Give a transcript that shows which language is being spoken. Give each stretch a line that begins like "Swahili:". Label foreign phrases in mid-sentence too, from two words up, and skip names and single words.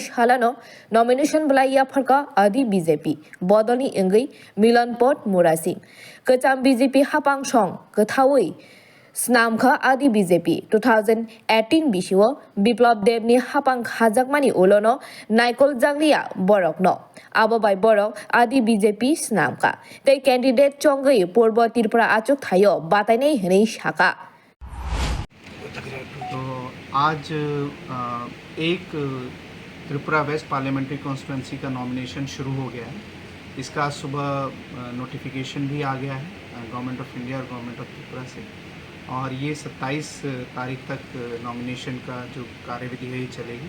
Kok Borok: सालानो नमिनेशन बलाई याफारका आदि बीजेपी बदलनि इंगै मिलनपत मुरासिं कचाम बीजेपी हापां सं कथावै स्नामखा आदि बीजेपी 2018 बिसिओ बिप्लब देवनि हापां खाजाकमानि उलोनो नाइकल जांलिया बरकनो आबोबाय बरक आदि बीजेपी स्नामका तै कैंडिडेट चंगै पूर्व त्रिपुरा आचुक थायो बाताइनै हनै शाखा।
Hindi: तो आज एक त्रिपुरा वेस्ट पार्लियामेंट्री कॉन्स्टिट्यूंसी का नॉमिनेशन शुरू हो गया है। इसका सुबह नोटिफिकेशन भी आ गया है
English: Government of India
Hindi: और
English: Government of Tripura
Hindi: से, और ये 27 तारीख तक नॉमिनेशन का जो कार्यविधि है ये चलेगी।